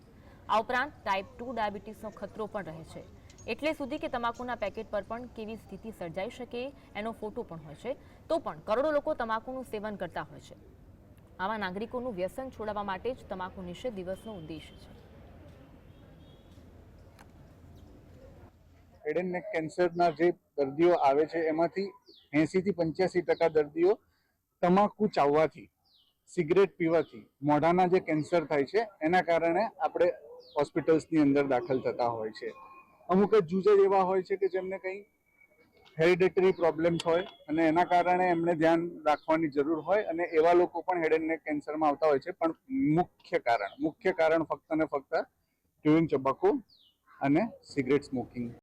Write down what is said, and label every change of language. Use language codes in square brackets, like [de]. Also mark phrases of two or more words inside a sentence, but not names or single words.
[gu] આ ઉપરાંત ટાઈપ 2 ડાયાબિટીસનો ખતરો પણ રહે છે। એટલે સુધી કે તમાકુના પેકેટ પર પણ કેવી સ્થિતિ સર્જાઈ શકે એનો ફોટો પણ હોય છે। તો પણ કરોડો લોકો તમાકુનું સેવન કરતા હોય છે। આવા નાગરિકોનું વ્યસન છોડાવવા માટે જ તમાકુ નિષેધ દિવસનો ઉદ્દેશ છે। [en] head and neck [gu] કેન્સરના જે દર્દીઓ આવે છે એમાંથી 80 થી 85% દર્દીઓ તમાકુ ચાવવાથી, સિગરેટ પીવાથી મોઢાના જે કેન્સર થાય છે એના કારણે આપણે હોસ્પિટલ્સની અંદર દાખલ થતા હોય છે। અમુક જ યુઝર એવા હોય છે કે જેમને કંઈ [en] hereditary problems [gu] હોય અને એના કારણે એમણે ધ્યાન રાખવાની જરૂર હોય અને એવા લોકો પણ [en] head and neck [gu] કેન્સરમાં આવતા હોય છે। પણ મુખ્ય કારણ ફક્ત ને ફક્ત [en] chewing tobacco [gu] અને [en] cigarette smoking.